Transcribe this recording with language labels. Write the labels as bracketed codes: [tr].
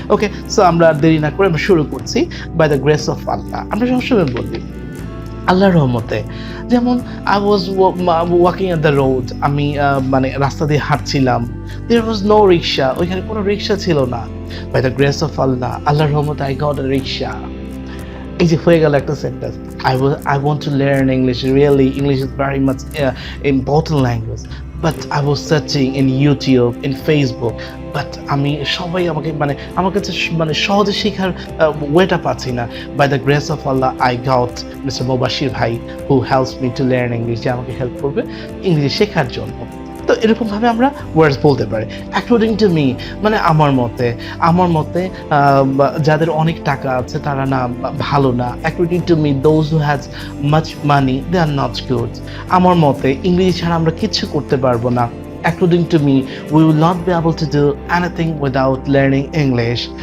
[bn] ওকে, so আমরা দেরি না করে আমরা শুরু করছি। [en] by the grace of Allah, [bn] আমরা সবসময় বলি আল্লাহর রহমতে। যেমন [en] I was walking at the road, [bn] আমি রাস্তা দিয়ে হাঁটছিলাম, [en] there was no rickshaw, [bn] ওইখানে কোনো রিক্সা ছিল না। [en] by the grace of Allah, [bn] আল্লাহর রহমতে [en] I got a rickshaw. [bn] এই যে হয়ে গেল একটা sentence. [en] I want to learn English. Really, English is very much important language. But I was searching in YouTube, in Facebook. [bn] But সবাই আমার কাছে সহজে শেখার ওয়েটা পাচ্ছি না। [en] By the grace of Allah, I got Mr. [bn] মুবাশশির ভাই, [en] who helps me to learn English, [bn] যে আমাকে হেল্প করবে ইংরেজি শেখার জন্য। তো এরকমভাবে আমরা ওয়ার্ডস বলতে পারি। [en] according to me, [bn] আমার মতে যাদের অনেক টাকা আছে তারা না ভালো না। [en] According to me, those who has much money, they are not good. [bn] আমার মতে ইংরেজি ছাড়া আমরা কিচ্ছু করতে পারবো না। [en] According to me, we will not be able to do anything without learning English.